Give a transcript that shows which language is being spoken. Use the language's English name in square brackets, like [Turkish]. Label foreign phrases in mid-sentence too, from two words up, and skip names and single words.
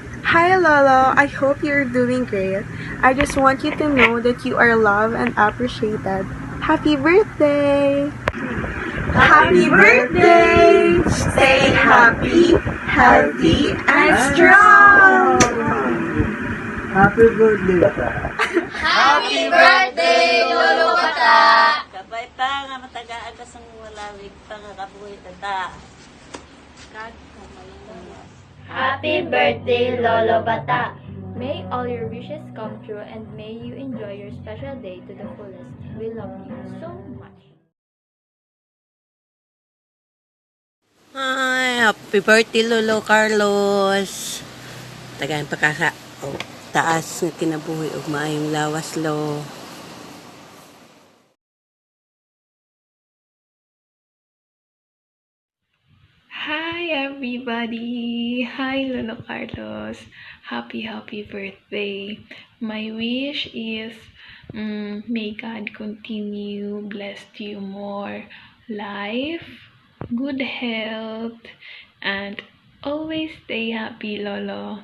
[English] Hi Lolo, I hope you're doing great. I just want you to know that you are loved and appreciated. Happy birthday! Happy birthday! Stay happy, healthy, and strong! Happy birthday! Happy birthday, Lolo Bata! [Hiligaynon] Kabay pa nga matagaan ka sang walawig pa nga kabuhi tata. [English] Happy birthday, Lolo Bata! May all your wishes come true and may you enjoy your special day to the fullest. We love you so much. Ay, happy birthday Lolo Carlos. [Cebuano] Tagayan pa ka sa taas nga kinabuhi og maayong lawas lo. [English] Hi everybody! Hi Lolo Carlos! Happy birthday! My wish is may God continue bless you more life, good health, and always stay happy, Lolo.